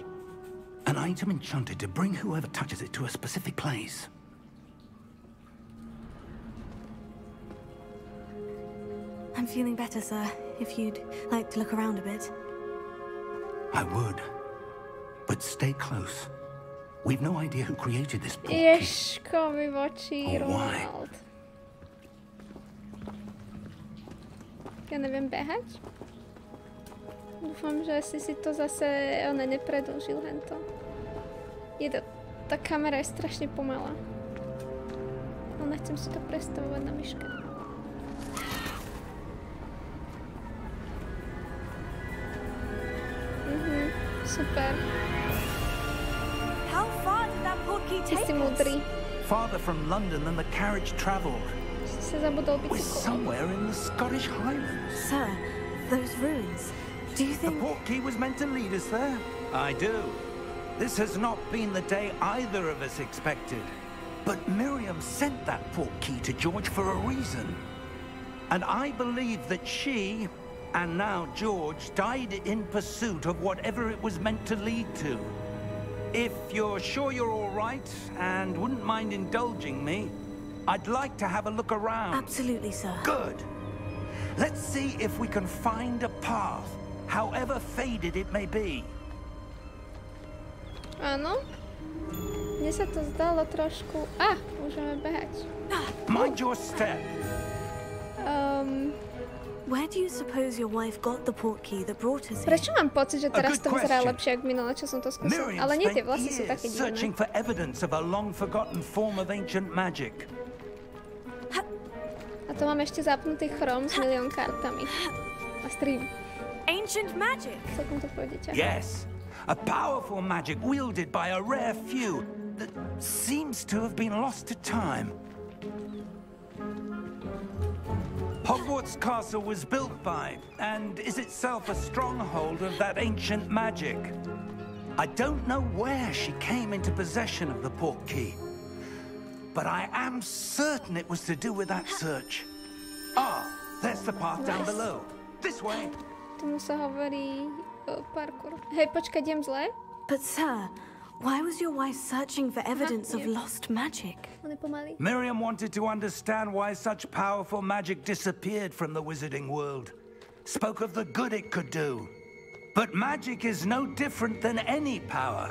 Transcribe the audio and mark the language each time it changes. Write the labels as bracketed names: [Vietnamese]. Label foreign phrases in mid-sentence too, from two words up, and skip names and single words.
[English] An item enchanted to bring whoever touches it to a specific place. I'm feeling better, sir. If you'd like to look around a bit. I would. But stay close. We've no idea who created this port key. [Slovak] Ježko mi v oči, Ronald. Ja neviem behať? Dúfam, že si to zase nepredĺžil hento. Tá kamera je strašne pomalá. No nechcem si to predstavovať na myške. Super. [English] How far did that port key take [Slovak] Si múdry. [English] Farther from London than the carriage travelled. [Slovak] Si sa zabudol [English] We're [Slovak] bicyklovať. [English] somewhere in the Scottish Highlands. Sir, those ruins. Do you The think... port key was meant to lead us there? I do. This has not been the day either of us expected. But Miriam sent that port key to George for a reason. And I believe that she, and now George, died in pursuit of whatever it was meant to lead to. If you're sure you're all right and wouldn't mind indulging me, I'd like to have a look around. Absolutely, sir. Good. Let's see if we can find a path, however faded it may be. [Slovak] Áno. Mne sa to zdalo trošku... môžeme behať. [English] Mind your step. Where do you suppose your wife got the port key that brought us here? [Slovak] Prečo mám pocit, že teraz to vyzerá lepšie, ako minulé, čo som to skúsil? Ale nie, tie vlasy sú také divné. [English] Searching for evidence of a long-forgotten form of ancient magic. [Slovak] A to mám ešte zapnutý Chrome s milión kartami. [English] A stream. Ancient magic? [Slovak] Celkom to pôjde ťažko. [English] Yes. A powerful magic wielded by a rare few that seems to have been lost to time. Hogwarts Castle was built by, and is itself a stronghold of that ancient magic. I don't know where she came into possession of the port key, but I am certain it was to do with that search. There's the path down below. This way. [Slovak] Tomu sa hovorí parkour. Hej, počkaj, idem zle? [English] But sir, why was your wife searching for evidence of lost magic? Miriam wanted to understand why such powerful magic disappeared from the wizarding world. Spoke of the good it could do. But magic is no different than any power.